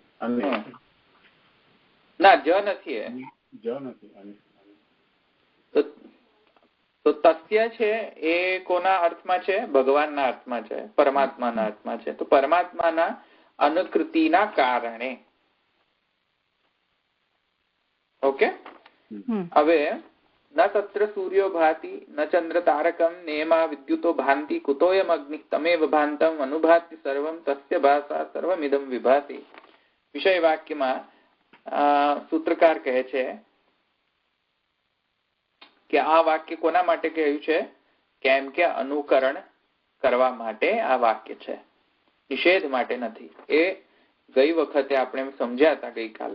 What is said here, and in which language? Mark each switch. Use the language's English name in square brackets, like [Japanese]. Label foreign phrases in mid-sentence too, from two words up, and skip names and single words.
[Gujarati] ના જ નથી. તો તસ્ય છે એ કોના અર્થમાં છે? ભગવાનના અર્થમાં છે, પરમાત્માના અર્થમાં છે. તો પરમાત્માના અનુકૃતિના કારણે. ઓકે હવે [Sanskrit] न तत्र सूर्यो भाति न चंद्र तारकम नेमा विद्युतो भांति कुतोयम अग्नि तमेव भांतम अनुभाति सर्वम तस्य भाषा सर्वमिदम विभाति. [Gujarati] વિષય વાક્યમાં સૂત્રકાર કહે છે કે આ વાક્ય કોના માટે કહ્યું છે? કેમ કે અનુકરણ કરવા માટે આ વાક્ય છે, નિષેધ માટે નથી. એ ગઈ વખતે આપણે સમજ્યા હતા ગઈકાલે.